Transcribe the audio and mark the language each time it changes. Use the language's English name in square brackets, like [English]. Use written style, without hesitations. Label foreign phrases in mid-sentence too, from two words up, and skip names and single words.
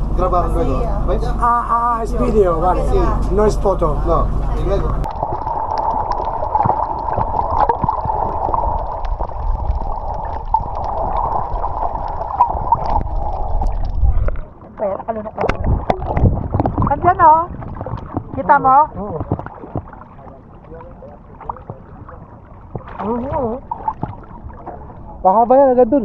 [Spanish] grabar luego. ¿Ves? Es video, vale. No es foto. No, y luego. [Filipino] Pera, kalunok ka. Andyan oh. Kita mo? Baka ba yan agad dun?